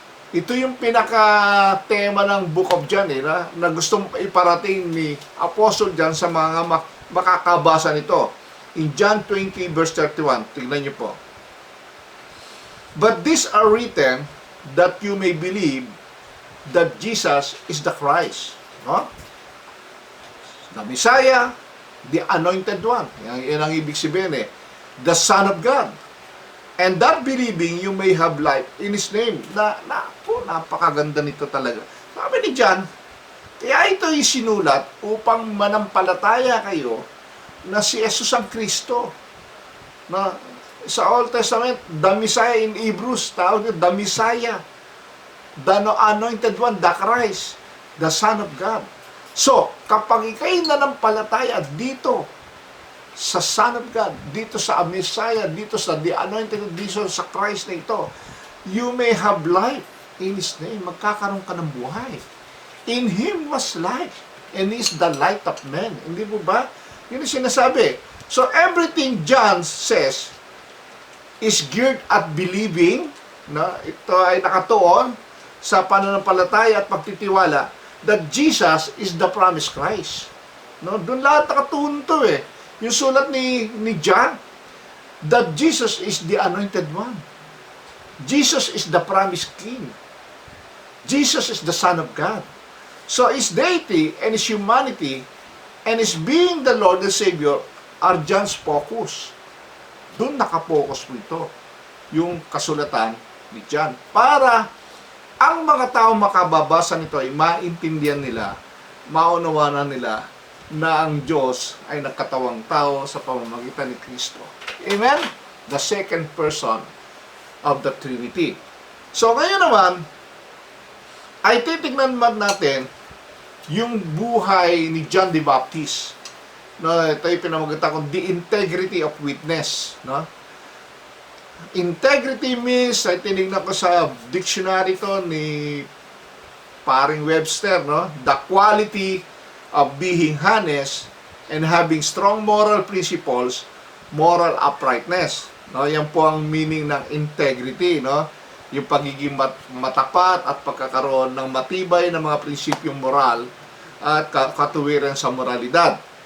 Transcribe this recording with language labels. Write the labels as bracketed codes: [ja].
[tl] Ito yung pinaka-tema ng Book of John, na gustong iparating ni Apostle John sa mga makakabasa nito. [en] In John 20 verse 31, [tl] tingnan niyo po. [en] But these are written that you may believe that Jesus is the Christ. No? The Messiah, the Anointed One. [tl] Yan ang ibig sabihin [en] the Son of God. And that believing you may have life in His name. [tl] Napakaganda nito talaga. Sabi ni John, kaya ito isinulat upang manampalataya kayo na si Jesus ang Kristo. [en] Na sa Old Testament, the Messiah in Hebrews, [tl] tawag nyo, [en] the Messiah. The Anointed One, the Christ, the Son of God. [tl] So, kapag ikay nanampalataya dito sa Son of God, dito sa Messiah, dito sa the Anointed One, dito sa Christ na ito, [en] you may have life in His name. [tl] Magkakaroon ka ng buhay. [en] In Him was life, and He is the light of men. [tl] Hindi mo ba? Yun yung sinasabi. [en] So, everything John says is geared at believing, no? [tl] Ito ay nakatuon sa pananampalataya at pagtitiwala [en] that Jesus is the promised Christ. [tl] No, doon lahat nakatunto eh. Yung sulat ni John, [en] that Jesus is the anointed one. Jesus is the promised King. Jesus is the Son of God. So His deity and His humanity and His being the Lord and Savior are John's focus. [tl] Doon nakapokus po ito, yung kasulatan ni John. Para ang mga tao makababasa nito ay maintindihan nila, maunawanan nila na ang Diyos ay nagkatawang tao sa pamamagitan ni Kristo. [en] Amen? The second person of the Trinity. [tl] So ngayon naman, ay titignan natin yung buhay ni John the Baptist. No, ito ay pinamagatan kong [en] the integrity of witness. [tl] No? Integrity means, ay tinignan ko sa dictionary to ni paring Webster, no? [en] The quality of being honest and having strong moral principles, moral uprightness. [tl] No, yan po ang meaning ng integrity, no? Yung pagiging matapat at pagkakaroon ng matibay na mga prinsipyong moral at katuwiran sa moralidad.